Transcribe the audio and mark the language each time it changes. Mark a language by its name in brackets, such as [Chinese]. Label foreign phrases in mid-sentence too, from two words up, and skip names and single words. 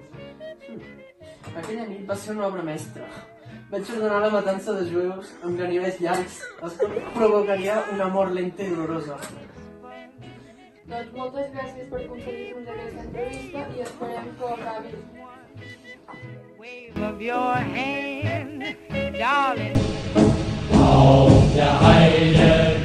[Catalan] Aquella nit va ser una obra mestra. Vaig ordenar la matança de jueus amb ganivets llargs, els que provocaria una mort lenta i dolorosa. Doncs moltes gràcies per concedir-nos aquesta entrevista i esperem que ho acabis. [English] Wave of your hand, darling. [German] Auf der Heide